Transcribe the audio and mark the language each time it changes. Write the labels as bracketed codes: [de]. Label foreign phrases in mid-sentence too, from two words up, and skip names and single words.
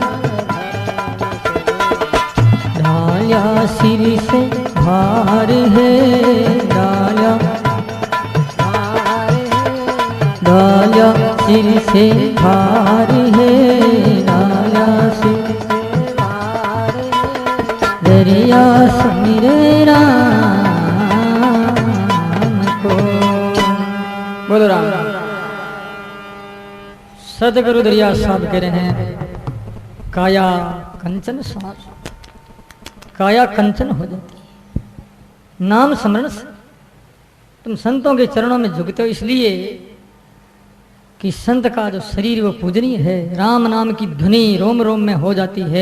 [hi] ढाया सिर से भार है, डाया डाया सिर से भार है, डाया सिर दरिया सुमिरे राम को। बोलो राम। सदगुरु दरिया साहब कह रहे हैं, काया कंचन सा, काया कंचन हो जाती है नाम स्मरण से। तुम संतों के चरणों में झुकते हो इसलिए कि संत का जो शरीर वो पूजनीय है, राम नाम की ध्वनि रोम रोम में हो जाती है।